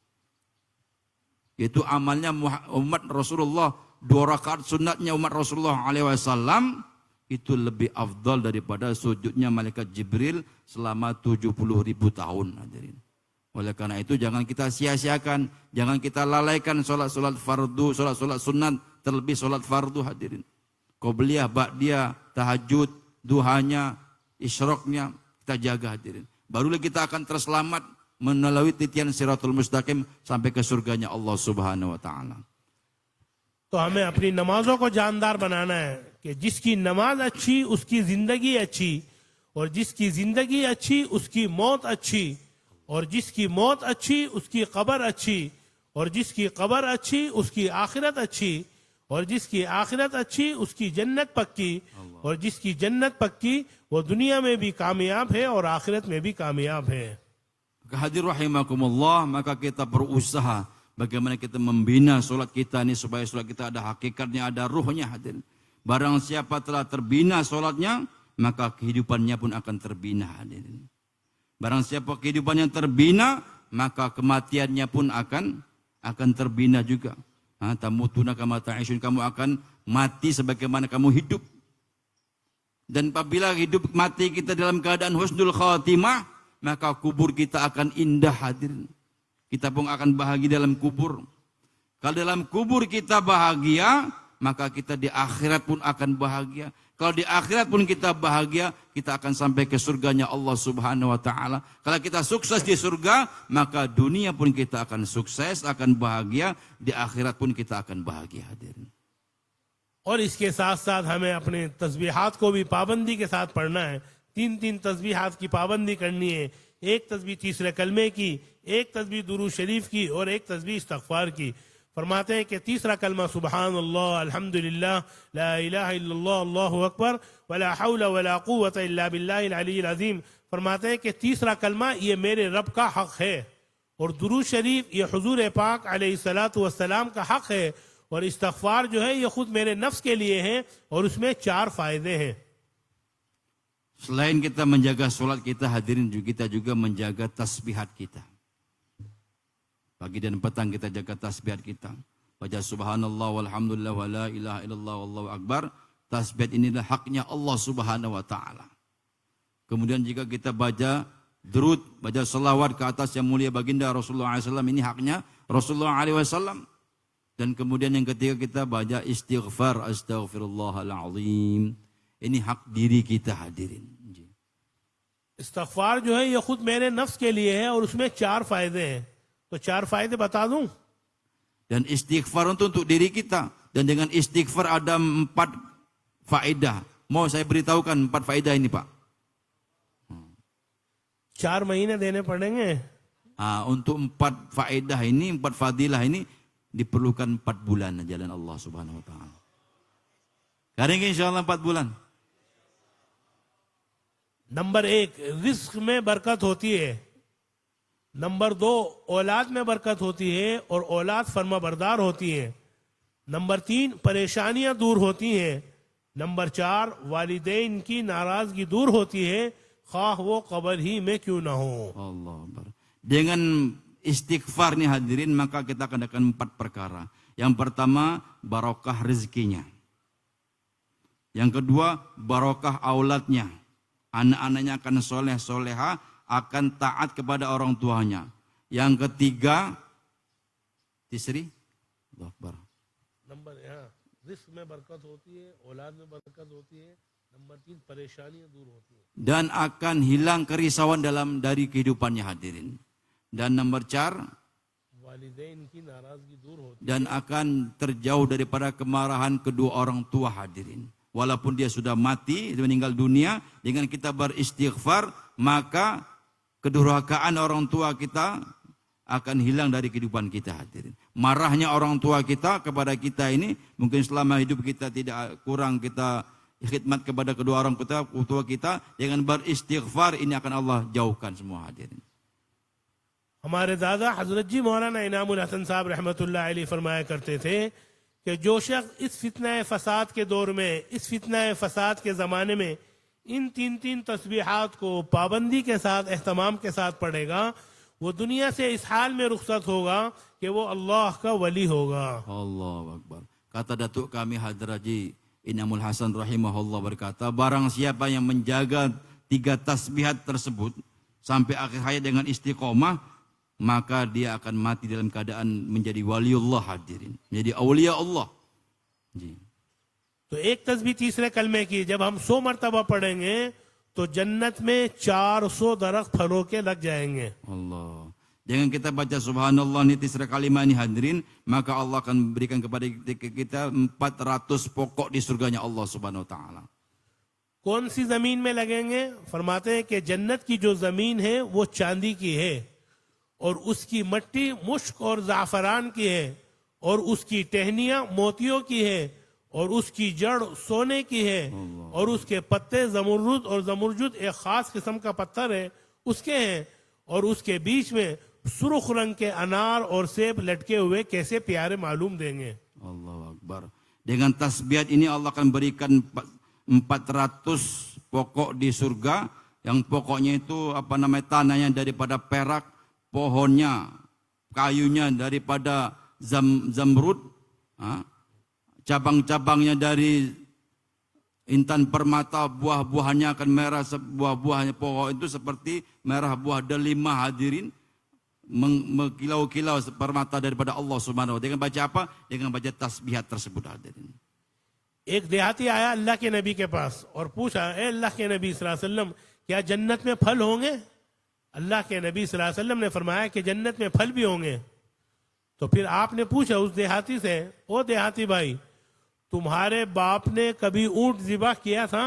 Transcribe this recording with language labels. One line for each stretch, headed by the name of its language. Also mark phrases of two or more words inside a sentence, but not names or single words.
Malay: Yaitu amalnya umat Rasulullah, 2 rakaat sunatnya umat Rasulullah SAW itu lebih afdal daripada sujudnya malaikat Jibril selama 70.000 tahun. Hadirin. Oleh karena itu jangan kita sia-siakan, jangan kita lalaikan solat-solat fardu, solat-solat sunat, terlebih solat fardu hadirin. Qobliyah, ba'diyah, tahajud, duhanya, isyroknya kita jaga hadirin. Barulah kita akan terselamat melalui titian
Arabic: الصراط المستقيم
Malay: sampai ke surganya Allah
Arabic: سبحانه وتعالى.
Hindi: तो हमें अपनी नमाजों को जानदार बनाना है कि जिसकी नमाज अच्छी उसकी जिंदगी अच्छी, और जिसकी जिंदगी अच्छी उसकी मौत अच्छी, और जिसकी मौत अच्छी उसकी कब्र अच्छी, और जिसकी कब्र अच्छी उसकी आखिरत अच्छी, और जिसकी आखिरत अच्छी उसकी जन्नत पक्की, और जिसकी जन्नत पक्की वो दुनिया में भी कामयाब है और आखिरत में भी कामयाब है.
Malay: Hadir rahimakumullah, maka kita berusaha bagaimana kita membina solat kita ini supaya solat kita ada hakikatnya, ada ruhnya hadirin. Barang siapa telah terbina solatnya, maka kehidupannya pun akan terbina hadirin. Barang siapa kehidupannya terbina, maka kematiannya pun akan terbina juga.
Arabic: تموتون كما تعيشون,
Malay: kamu akan mati sebagaimana kamu hidup. Dan apabila hidup mati kita dalam keadaan
Arabic: حسن الخاتمة,
Malay: maka kubur kita akan indah hadirin. Kita pun akan bahagia dalam kubur. Kalau dalam kubur kita bahagia, maka kita di akhirat pun akan bahagia. Kalau di akhirat pun kita bahagia, kita akan sampai ke surganya Allah
Arabic: سبحانه وتعالى.
Malay: Kalau kita sukses di surga, maka dunia pun kita akan sukses, akan bahagia, di akhirat pun kita akan bahagia hadirin.
Hindi: और इसके साथ साथ हमें अपने तस्बीहात को भी पाबंदी के साथ पढ़ना है. 3 तस्बीहात की पाबंदी करनी है. एक तस्बीह तीसरे कलमे की, एक तस्बीह दुरूद शरीफ की, और एक तस्बीह इस्तगफार की. फरमाते हैं कि तीसरा कलमा
Arabic: سبحان الله، الحمد لله، لا إله إلا الله، الله أكبر، ولا حول ولا قوة إلا بالله العلي العظيم.
Hindi: फरमाते हैं कि तीसरा कलमा ये मेरे रब का हक है, और दुरूद शरीफ ये हुजूर पाक
Arabic: عليه الصلاة والسلام
Hindi: का हक है, और इस्तगफार जो है ये खुद मेरे नफ्स के लिए है, और उसमें 4 फायदे हैं.
Malay: Selain kita menjaga solat kita hadirin, kita juga menjaga tasbihat kita. Pagi dan petang kita jaga tasbihat kita. Baca
Arabic: سبحان الله والحمد لله ولا إله إلا الله والله أكبر.
Malay: Tasbihat inilah haknya Allah
Arabic: سبحانه وتعالى.
Malay: Kemudian jika kita baca durud, baca selawat ke atas yang mulia baginda Rasulullah SAW, ini haknya Rasulullah SAW. Dan kemudian yang ketiga kita baca istighfar, astaghfirullahalazim. Ini hak diri kita hadirin.
Hindi: इस्तगफार जो है ये खुद मेरे नफ्स के लिए है, और उसमें 4 फायदे हैं. तो 4 फायदे बता दूं.
Malay: Dan istighfar untuk diri kita. Dan dengan istighfar ada 4 faedah. Mau saya beritahukan 4 faedah ini Pak?
Hindi: 4 महीने देने पड़ेंगे.
Malay: Untuk 4 faedah ini, 4 fadilah ini diperlukan 4 bulan jalan Allah
Arabic: سبحانه وتعالى.
Malay: Kering insyaallah 4 bulan.
Hindi: नंबर 1 रिस्क में बरकत होती है. नंबर 2 औलाद में बरकत होती है, और औलाद फर्माबरदार होती है. नंबर 3 परेशानियां दूर होती हैं. नंबर 4 वालिदैन की नाराजगी दूर होती है, खाह वो कब्र ही में क्यों ना हो.
Arabic: الله أكبر.
Malay: Dengan istighfar nih hadirin, maka kita akan dapat 4 perkara. Yang pertama, barokah rezekinya. Yang kedua, barokah auladnya. Anak-anaknya akan soleh soleha, akan taat kepada orang tuanya. Yang ketiga,
Arabic: tisri, الله أكبر.
Hindi: नंबर रिस्क में बरकत होती है, औलाद में बरकत होती है. नंबर 3 परेशानियां दूर होती है.
Malay: Dan akan hilang kerisauan dari kehidupannya hadirin. Dan nomor 4,
Hindi: वालिदैन की नाराजगी दूर होती
Malay: dan akan terjauh daripada kemarahan kedua orang tua hadirin. Walaupun dia sudah mati, meninggal dunia, dengan kita beristighfar, maka kedurhakaan orang tua kita akan hilang dari kehidupan kita hadirin. Marahnya orang tua kita kepada kita ini, mungkin selama hidup kita tidak kurang kita khidmat kepada kedua orang tua kita, dengan beristighfar ini akan Allah jauhkan semua hadirin.
Hindi: हमारे दादा हजरत जी मौलाना इनामुल हसन साहब
Arabic: رحمة الله عليه
Hindi: फरमाया करते थे कि जो शख्स इस फितना फसाद के दौर में, इस फितना फसाद के ज़माने में इन तीन तीन तस्बीहात को पाबंदी के साथ, एहतमाम के साथ पढ़ेगा, वो दुनिया से इस हाल में रुखसत होगा कि वो अल्लाह का वली होगा.
Arabic: الله أكبر.
Malay: Kata datuk kami Hadraji Inamul Hasan rahimahullah berkata, barang siapa yang menjaga 3 tasbihat tersebut sampai akhir hayat dengan istiqomah, maka dia akan mati dalam keadaan menjadi waliullah hadirin, menjadi
Arabic: أولياء الله.
Hindi: जी. तो एक तस्बीह तीसरे कलमे की जब हम 100 मरतबा पढ़ेंगे तो जन्नत में 400 दरख्त फलों के लग जाएंगे.
Malay: Allah. Jangan kita baca subhanallah ni
Hindi: तीसरा कलमा
Malay: ni hadirin, maka Allah akan berikan kepada kita 400 pokok di surganya Allah
Arabic: سبحانه وتعالى.
Hindi: कौन सी जमीन में लगेंगे? फरमाते हैं कि जन्नत की जो जमीन है वो चांदी की है और उसकी मट्टी मुश्क और ज़ाफ़रान की है और उसकी टहनियाँ मोतियों की है और उसकी जड़ सोने की है और उसके पत्ते ज़मुरुद और ज़मुरजुद एक ख़ास किस्म का पत्थर है उसके हैं और उसके बीच में सुर्ख रंग के अनार और सेब लटके हुए कैसे प्यारे मालूम देंगे.
Arabic: الله أكبر.
Malay: Dengan tasbihat ini Allah akan berikan 400 pokok di surga, yang pokoknya itu tanahnya daripada perak, pohonnya, kayunya daripada zamrud, cabang-cabangnya dari intan permata, buah-buahannya akan merah, buah-buahnya pohon itu seperti merah buah delima hadirin, mengkilau-kilau permata daripada Allah
Arabic: سبحانه وتعالى.
Malay: Dengan baca apa? Dengan baca tasbihat tersebut hadirin.
Hindi: एक देहाती आया अल्लाह के नबी के पास और पूछा, ए अल्लाह के नबी
Arabic: صلى الله عليه وسلم,
Hindi: क्या जन्नत में फल होंगे? अल्लाह के नबी
Arabic: صلى الله عليه وسلم
Hindi: ने फरमाया कि जन्नत में फल भी होंगे. तो फिर आपने पूछा उस देहाती से, ओ देहाती भाई, तुम्हारे बाप ने कभी ऊंट ज़िबा किया था?